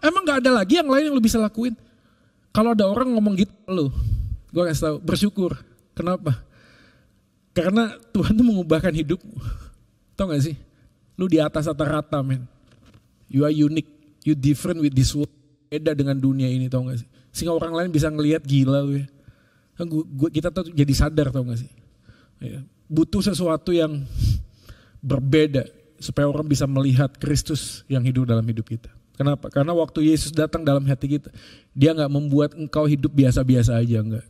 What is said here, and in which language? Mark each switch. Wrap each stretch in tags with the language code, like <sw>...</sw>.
<id>Emang gak ada lagi yang lain yang lu bisa lakuin? Kalau ada orang ngomong gitu lu, gue kasih tahu, bersyukur. Kenapa? Karena Tuhan tuh mengubahkan hidupmu. Tau gak sih? Lu di atas rata-rata men.</id> <en>You are unique, you different with this world.</en> <id>Beda dengan dunia ini, tau gak sih? Sehingga orang lain bisa ngelihat gila lu ya. Kita tuh jadi sadar, tau gak sih? Ya. Butuh sesuatu yang berbeda supaya orang bisa melihat Kristus yang hidup dalam hidup kita. Kenapa? Karena waktu Yesus datang dalam hati kita, dia gak membuat engkau hidup biasa-biasa aja, enggak.</id>